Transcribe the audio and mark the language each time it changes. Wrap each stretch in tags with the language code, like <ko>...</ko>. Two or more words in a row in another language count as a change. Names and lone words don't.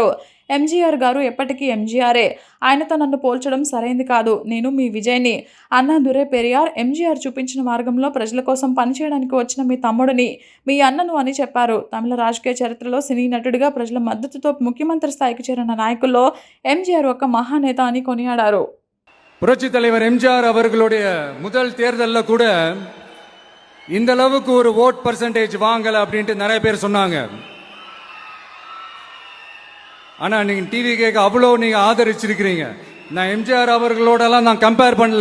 <te>ఎంజీఆర్ గారు ఎప్పటికీ ఎంజీఆరే. ఆయనతో నన్ను పోల్చడం సరైంది కాదు. నేను మీ విజయ్ని. అన్నా దురే పెరియార్ ఎంజీఆర్ చూపించిన మార్గంలో ప్రజల కోసం పనిచేయడానికి వచ్చిన మీ తమ్ముడిని, మీ అన్నను అని చెప్పారు. తమిళ రాజకీయ చరిత్రలో సినీ నటుడిగా ప్రజల మద్దతుతో ముఖ్యమంత్రి స్థాయికి చేరిన నాయకుల్లో ఎంజీఆర్ ఒక మహానేత అని కొనియాడారు.</te> <ta>புரட்சி தலைவர் எம்ஜிஆர் அவர்களுடைய முதல் தேர்தலில் கூட இந்த அளவுக்கு ஒரு</ta> <en>vote percentage</en> <ta>வாங்கலை அப்படின்ட்டு நிறைய பேர் சொன்னாங்க. ஆனால் நீங்கள் டிவிக்கு அவ்வளோ நீங்கள் ஆதரிச்சிருக்கிறீங்க. நான் எம்ஜிஆர் அவர்களோடலாம் நான் கம்பேர் பண்ணல.</ta>